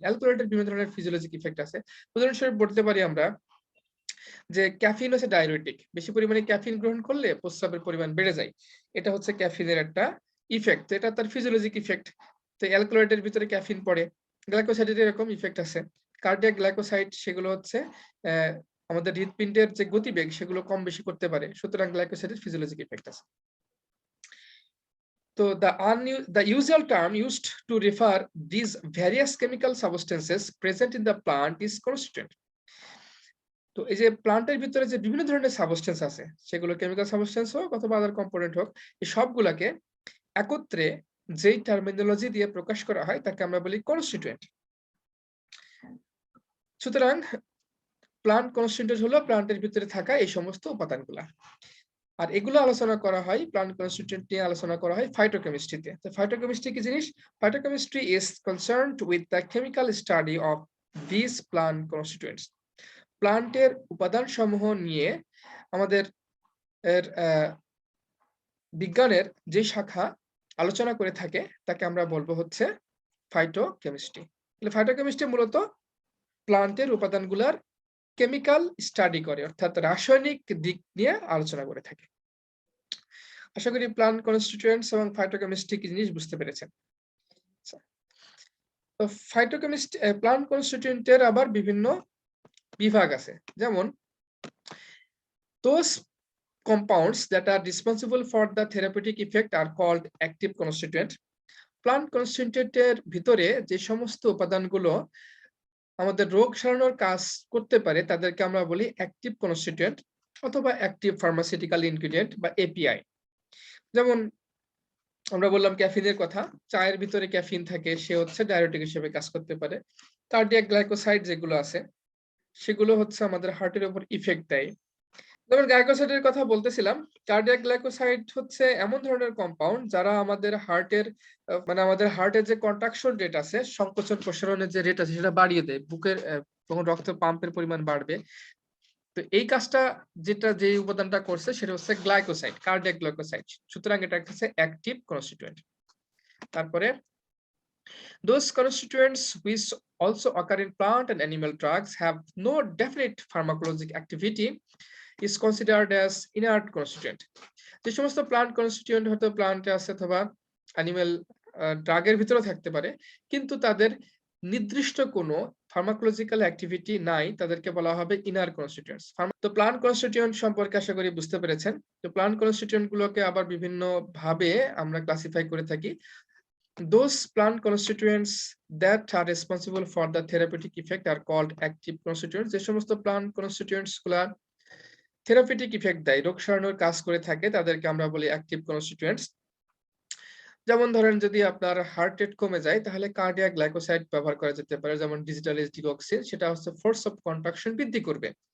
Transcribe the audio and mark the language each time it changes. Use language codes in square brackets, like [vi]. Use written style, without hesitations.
[bn] অ্যালকোহলের বিভিন্ন ধরনের physiologic effect আছে। উদাহরণস্বরূপ বলতে পারি আমরা যে ক্যাফিন হচ্ছে ডায়ুরেটিক, বেশি পরিমাণে ক্যাফিন গ্রহণ করলে প্রস্রাবের পরিমাণ বেড়ে যায়, এটা হচ্ছে ক্যাফিনের একটা ইফেক্ট, এটা তার ফিজিওলজিক ইফেক্ট। তো অ্যালকোহলের ভিতরে ক্যাফিন পড়ে। গ্লাইকোসাইডের এরকম ইফেক্ট আছে। কার্ডিয়াক গ্লাইকোসাইড সেগুলো হচ্ছে আমাদের হৃৎপিণ্ডের যে গতিবেগ সেগুলো কম বেশি করতে পারে, সুতরাং গ্লাইকোসাইডের ফিজিওলজিক ইফেক্ট আছে। [en] So the usual term used to refer these various chemical substances present in the plant is constituent. [bn] তো এই যে প্লান্টের ভিতরে যে বিভিন্ন ধরনের সাবস্টেন্স আছে, সেগুলো কেমিক্যাল সাবস্টেন্স হোক অথবা আদার কম্পোনেন্ট হোক, এই সবগুলাকে একত্রে যেই টার্মিনোলজি দিয়ে প্রকাশ করা হয় তাকে আমরা বলি কনস্টিটিউয়েন্ট। সুতরাং প্লান্ট কনস্টিটিউয়েন্ট হলো প্লান্টের ভিতরে থাকা এই সমস্ত উপাদানগুলা। আর এগুলো আলোচনা করা হয়, প্লান্ট কনস্টিটিউয়েন্ট নিয়ে আলোচনা করা হয় ফাইটোকেমিস্ট্রিতে। তো ফাইটোকেমিস্ট্রি কি জিনিস? [en] Phytochemistry is concerned with the chemical study of this plant constituents. [bn] প্লান্টের উপাদান সমূহ নিয়ে আমাদের বিজ্ঞানের যে শাখা আলোচনা করে থাকে তাকে আমরা বলবো হচ্ছে ফাইটোকেমিস্ট্রি। ফাইটোকেমিস্ট্রি মূলত প্লান্টের উপাদানগুলার কেমিক্যাল স্টাডি করে, অর্থাৎ রাসায়নিক দিক নিয়ে আলোচনা করে থাকে। আশা করি প্লান্ট কনস্টিটিউয়েন্টস এবং ফাইটোকেমিস্ট্রি কি জিনিস বুঝতে পেরেছেন। তো ফাইটোকেমিস্ট্রি প্লান্ট কনস্টিটিউয়েন্টের আবার বিভিন্ন বিভাগ আছে, যেমন [en] those compounds that are responsible for the therapeutic effect are called active constituent. [bn] Plant কনস্টিটিউয়েন্টের ভিতরে যে সমস্ত উপাদানগুলো আমাদের রোগ সারানোর কাজ করতে পারে তাদেরকে আমরা বলি অ্যাক্টিভ কনস্টিটিউয়েন্ট অথবা অ্যাক্টিভ ফার্মাসিউটিক্যাল ইনগ্রেডিয়েন্ট বা এপিআই। যেমন আমরা বললাম ক্যাফিনের কথা, চায়ের ভিতরে ক্যাফিন থাকে, সে হচ্ছে ডায়ুরেটিক হিসেবে কাজ করতে পারে। কার্ডিয়াক গ্লাইকোসাইড যেগুলো আছে সেগুলো হচ্ছে আমাদের হার্টের উপর ইফেক্ট দেয়। যেমন গ্লাইকোসাইডের কথা বলতেছিলাম, কার্ডিয়াক গ্লাইকোসাইড হচ্ছে এমন ধরনের কম্পাউন্ড যারা আমাদের হার্টের আমাদের হার্টের যে কন্ট্রাকশন রেট আছে, সংকোচন প্রসারণের যে রেট আছে সেটা বাড়িয়ে দেয়। বুকের যখন রক্ত পাম্পের পরিমাণ বাড়বে, তো এই কাজটা যে উপাদানটা করছে সেটা হচ্ছে গ্লাইকোসাইড, কার্ডিয়াক গ্লাইকোসাইড। সুতরাং এটা হচ্ছে অ্যাক্টিভ কনস্টিটিউয়েন্ট। তারপরে [en] those constituents which also occur in plant and animal drugs have no definite pharmacologic activity is considered as inert constituent. [bn] যে সমস্ত প্লান্ট কনস্টিটিউয়েন্ট হয়তো প্লান্টে আছে অথবা অ্যানিমাল ড্রাগের ভিতরে থাকতে পারে, কিন্তু তাদের নির্দিষ্ট কোনো ফার্মাকোলজিক্যাল অ্যাক্টিভিটি নাই, তাদেরকে বলা হবে ইনার কনস্টিটিউয়েন্টস। তো প্লান্ট কনস্টিটিউয়েন্ট সম্পর্কে আশা করি বুঝতে পেরেছেন। তো প্লান্ট কনস্টিটিউয়েন্ট গুলোকে আবার বিভিন্ন ভাবে আমরা ক্লাসিফাই করে থাকি। [en] Those plant constituents that are responsible for the therapeutic effect are called active constituents. [bn] যে সমস্ত প্লান্ট কনস্টিটিউয়েন্টস গুলা থেরাপিউটিক ইফেক্ট দেয়, রোগ সারানোর কাজ করে থাকে, তাদেরকে আমরা বলি অ্যাক্টিভ কনস্টিটিউয়েন্টস। যেমন ধরেন যদি আপনার হার্ট রেট কমে যায় তাহলে কার্ডিয়াক গ্লাইকোসাইড ব্যবহার করা যেতে পারে, যেমন ডিজিটাল ডিগক্সিন, সেটা হচ্ছে ফোর্স অফ কন্ট্রাকশন বৃদ্ধি করবে।